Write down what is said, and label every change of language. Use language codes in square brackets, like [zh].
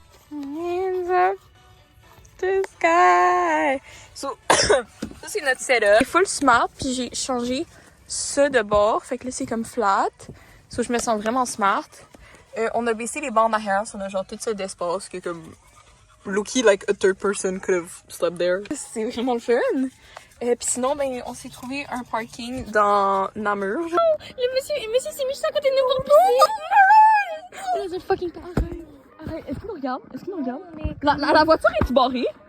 [en] Hands up the sky. [fr] So, ça c'est notre setup. C'est full smart, puis j'ai changé ça de bord. Fait que là c'est comme flat. So je me sens vraiment smart. On a baissé les bandes arrière, so on a genre tout ça d'espace que comme [en] Low-key, like a third person could have slept there. [fr] C'est vraiment le fun. Puis sinon, ben, on s'est trouvé un parking dans Namur. Le monsieur s'est mis juste à côté de nous pour pisser. C'est fucking peur. Arrête, est-ce qu'il nous regarde? La voiture est-tu barrée?